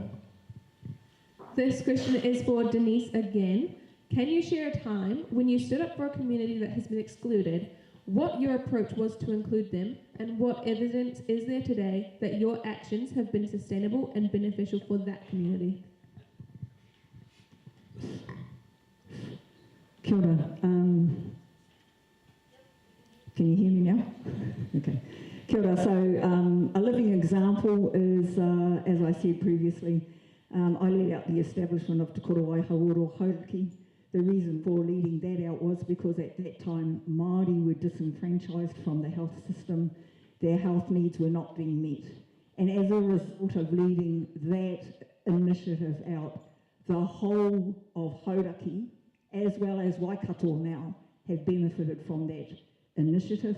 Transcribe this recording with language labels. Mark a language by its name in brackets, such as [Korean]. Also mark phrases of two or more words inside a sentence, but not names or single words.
[English] This question is for Denise again. Can you share a time when you stood up for a community that has been excluded, what your approach was to include them, and what evidence is there today that your actions have been sustainable and beneficial for that community? [Māori] Kia ora. [English] Can you hear me now? [Māori] Okay. Kia ora. [English] So a living example is, as I said previously, I led out the establishment of Te Koro Waihaworo Hauraki. The reason for leading that out was because at that time Māori were disenfranchised from the health system. Their health needs were not being met. And as a result of leading that initiative out, the whole of Hauraki, as well as Waikato now, have benefited from that initiative.